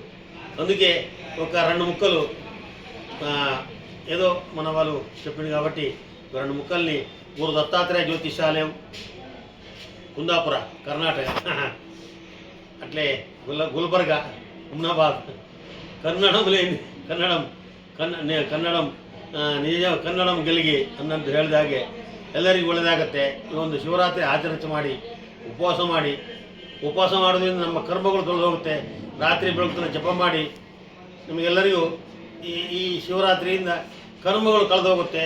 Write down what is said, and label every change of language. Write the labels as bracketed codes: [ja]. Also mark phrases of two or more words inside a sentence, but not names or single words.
[te] అందుకే ఒక 2 ముక్కలు ఏదో మన వాళ్ళు చెప్పింది కాబట్టి 2 ముక్కల్ని గురు దత్తాత్రేయ జ్యోతిషాలయం, కుందాపుర, కర్ణాటక, అట్లే గుల్బర్గా, ఉమ్నాబాద్, [kn] ಕನ್ನಡಂ ಗೆಲ್ಲಿಗೆ ಅನ್ನಂತ ಹೇಳಿದಾಗೆ ಎಲ್ಲರಿಗೂ ಒಳ್ಳೆಯದಾಗತ್ತೆ. ಈ ಒಂದು ಶಿವರಾತ್ರಿ ಆಚರಣೆ ಮಾಡಿ ಉಪವಾಸ ಮಾಡೋದ್ರಿಂದ ನಮ್ಮ ಕರ್ಮಗಳು ತೊಳೆದೋಗುತ್ತೆ. ರಾತ್ರಿ ಬೆಳಗ್ತನ ಜಪ ಮಾಡಿ ನಿಮಗೆಲ್ಲರಿಗೂ ಈ ಶಿವರಾತ್ರಿಯಿಂದ ಕರ್ಮಗಳು ಕಳೆದೋಗುತ್ತೆ.